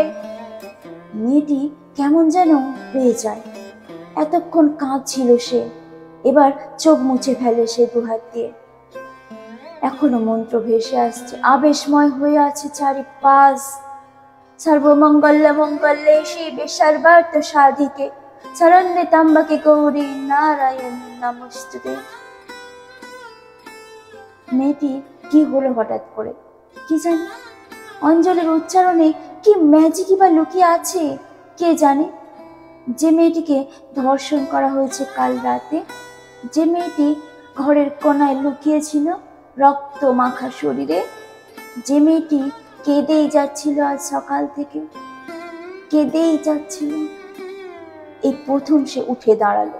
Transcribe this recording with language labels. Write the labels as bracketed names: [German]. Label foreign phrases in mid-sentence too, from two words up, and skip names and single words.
[Bangla] মেয়েটি কেমন যেন হয়ে যায়। এতক্ষণ কাঁদছিল সে, এবার চোখ মুছে ফেলে সে দুহাত দিয়ে। এখনো মন্ত্র ভেসে আসছে, আবেশময় হয়ে আছে চারিপাশ। [Sanskrit] সর্বমঙ্গল মঙ্গলে শিবে সর্বার্থ সাধিকে শরণ্যে ত্র্যম্বকে গৌরী নারায়ণ নমস্তুতে। [Bangla] মেয়েটি কি হলো হঠাৎ করে কি জানি, অঞ্জলির উচ্চারণে কি ম্যাজিকই বা লুকিয়ে আছে কে জানে। যে মেয়েটিকে ধর্ষণ করা হয়েছে কাল রাতে, যে মেয়েটি ঘরের কোনায় লুকিয়েছিল রক্ত মাখা শরীরে, যে মেয়েটি কেঁদেই যাচ্ছিল আজ সকাল থেকে, কেঁদেই যাচ্ছিল, এই প্রথম সে উঠে দাঁড়ালো।